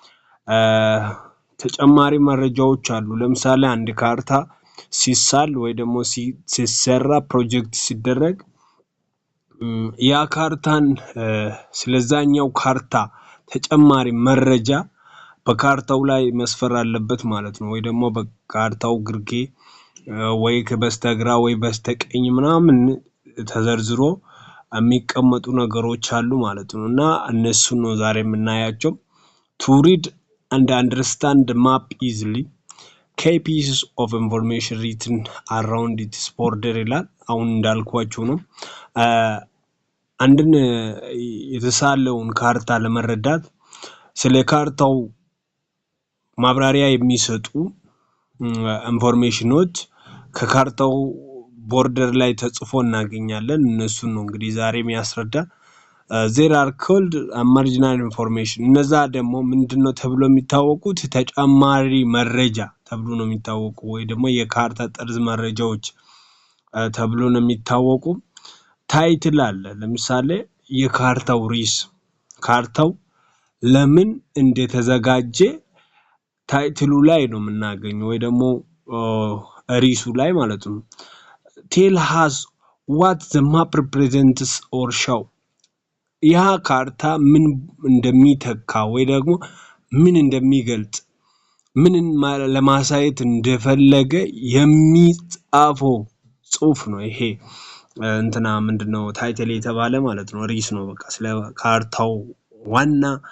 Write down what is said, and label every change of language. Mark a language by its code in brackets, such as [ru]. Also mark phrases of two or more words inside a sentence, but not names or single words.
[am] ተጨማሪ መረጃዎች አሉ። ለምሳሌ አንድ ካርታ ሲሳል ወይ ደግሞ ሲሰራ ፕሮጀክት ሲደረግ ያ ካርታን ስለዛኛው ካርታ ተጨማሪ መረጃ በካርታው ላይ መስፈር አለበት ማለት ነው። ወይ ደግሞ በካርታው ግርጌ ወይ በስተግራ ወይ በስተቀኝ ምናምን ተዘርዝሮ የሚቀመጡ ነገሮች አሉ ማለት ነው እና እነሱን ነው ዛሬ የምናያቸው። [en] to read and understand the map easily, key pieces of information written around its border [am] ይላል። አሁን እንዳልኳችሁ ነው። አንድን የተሳለውን ካርታ ለመረዳት ስለ ካርታው ማብራሪያ የሚሰጡ ኢንፎርሜሽኖች ከካርታው ቦርደር ላይ ተጽፎ እናገኛለን። እነሱን ነው እንግዲህ ዛሬ የሚያስረዳ። [en] there are called marginal information። [am] እነዛ ደግሞ ምንድነው ተብሎ የሚታወቁት? ተጨማሪ መረጃ ተብሎ ነው የሚታወቁ ወይ ደግሞ የካርታ ጠርዝ መረጃዎች ተብሎ ነው የሚታወቁ። ታይትል አለ። ለምሳሌ የካርታው ርዕስ፣ ካርታው ለምን እንደተዘጋጀ ታይትሉ ላይ ነው የምናገኘው ወይ ደግሞ ርዕሱ ላይ ማለት ነው። [en] tell us what the map represents or show። [am] ያ ካርታ ምን እንደሚተካ ወይ ደግሞ ምን እንደሚገልጽ ምን ለማሳየት እንደፈለገ የሚጻፈው ጽሑፍ ነው ይሄ እንትና ምንድነው ታይትል የተባለ ማለት ነው። ርዕስ ነው በቃ ስለ ካርታው ዋና